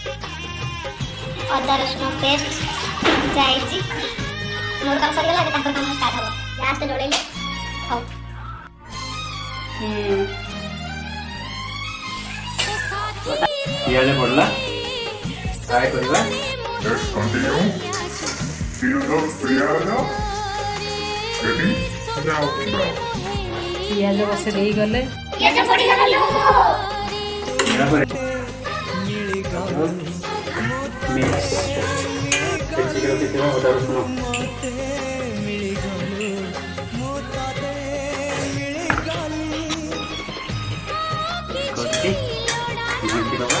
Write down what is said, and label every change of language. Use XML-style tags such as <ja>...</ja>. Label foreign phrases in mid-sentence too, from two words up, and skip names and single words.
<or>ଅଦା ରସୁଣ ପେଷ୍ଟ ଯାଇଛି। ମୋର କାମ ସରିଗଲା, ଏବେ ତାଙ୍କର କାମ ଷ୍ଟାର୍ଟ ହବ। ଲାଷ୍ଟ ଯୋଡ଼େଇଲେ ହଉ। ପିଆଜ ପଡ଼ିଲା, ଫ୍ରାଏ କରିବା।</or> <en>Let's continue. Feel the piano. Ready? Now.</en> <or>ପିଆଜ ବସେ ଦେଇଗଲେ ପିଆଜ ପଡ଼ିଗଲା ଲୋ। ଅଦା ରସୁଣ ଘାଣ୍ଟିଦେବା।</or>